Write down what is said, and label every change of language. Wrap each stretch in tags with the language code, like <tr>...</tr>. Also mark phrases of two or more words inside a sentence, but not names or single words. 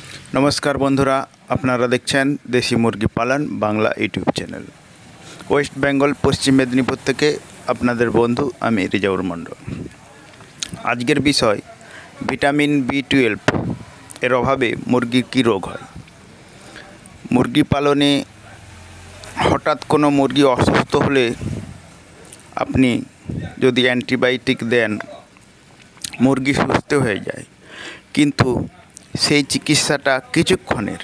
<bn>নমস্কার বন্ধুরা আপনারা দেখছেন দেশী মুরগি পালন বাংলা ইউটিউব চ্যানেল। वेस्ट बेंगल पश्चिम मेदिनीपुर থেকে আপনাদের বন্ধু আমি রিজাউর মণ্ডল। আজকের বিষয় ভিটামিন B12 এর অভাবে মুরগির কী রোগ হয়। মুরগি পালনে হঠাৎ কোনো মুরগি অসুস্থ হলে আপনি যদি অ্যান্টিবায়োটিক দেন মুরগি সুস্থ হয়ে যায়, কিন্তু সেই চিকিৎসাটা কিছুক্ষণের।</bn>